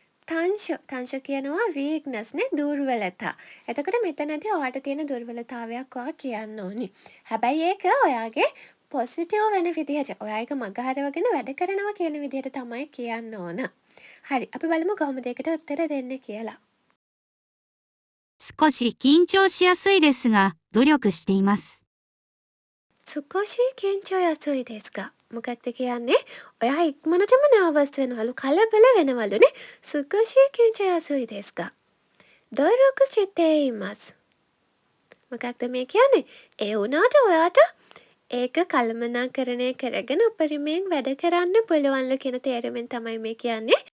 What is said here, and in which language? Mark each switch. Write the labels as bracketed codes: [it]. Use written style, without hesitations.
[si] තංශ කියනවා වීක්නස් නේ දුර්වලතා. එතකොට මෙතනදී ඔයාට තියෙන දුර්වලතාවයක් ඔයා කියන්න ඕනි. හැබැයි ඒක ඔයාගේ පොසිටිව් වෙන විදිහට ඔයා එක මගහරවගෙන වැඩ කරනවා කියන විදිහට තමයි කියන්න ඕන. හරි අපි බලමු කොහොමද ඒකට උත්තර දෙන්නේ කියලා. [ja] 少し緊張しやすいですが、努力しています。 සුකෝෂි කින්චෝ යසුයි දෙස්කා? මොකක්ද කියන්නේ? [si] ඔයා ඉක්මනටම නර්වස් වෙනවලු කලබල වෙනවලුනේ. [ja] සුකෝෂි කින්චෝ යසුයි දෙස්කා? දොරොකු චිතේ ඉමස්. [si] මොකක්ද මේ කියන්නේ? ඒ වුණාට ඔයාට ඒක කළමනාකරණය කරගෙන උපරිමයෙන් වැඩ කරන්න පුළුවන්ලු කියන තේරුමෙන් තමයි මේ කියන්නේ.